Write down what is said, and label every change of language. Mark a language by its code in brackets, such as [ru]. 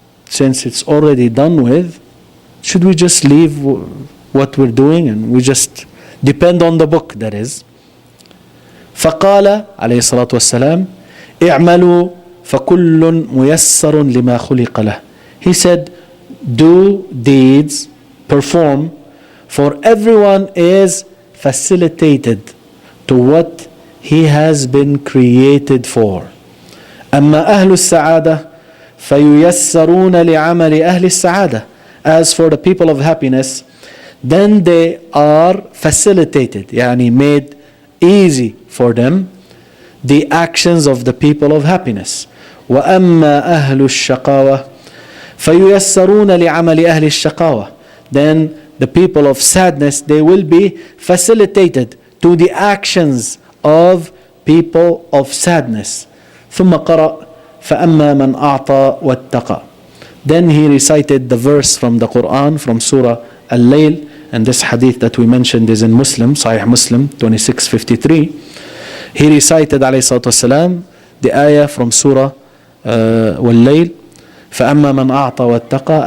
[en] Since it's already done with, should we just leave what we're doing and we just depend on the book, that is? [ar] فقال عليه الصلاة والسلام اعملوا فكل ميسر لما خلق له. [en] He said, do deeds, perform, for everyone is facilitated to what he has been created for. [ar] أما أهل السعادة فييسرون لعمل أهل السعادة. [en] As for the people of happiness, then they are facilitated, يعني made easy for them, the actions of the people of happiness. [ar] وأما أهل الشقاوة فييسرون لعمل أهل الشقاوة. [en] Then the people of sadness, they will be facilitated to the actions of people of sadness. [ar] ثم قرأ فأما من أعطى واتقى. [en] Then he recited the verse from the Quran, from Surah Al-Layl, and this hadith that we mentioned is in Muslim, Sahih Muslim 2653. He recited [ar] عليه الصلاة والسلام [en] the ayah from Surah Al-Layl, [ar] فأما من أعطى واتقى.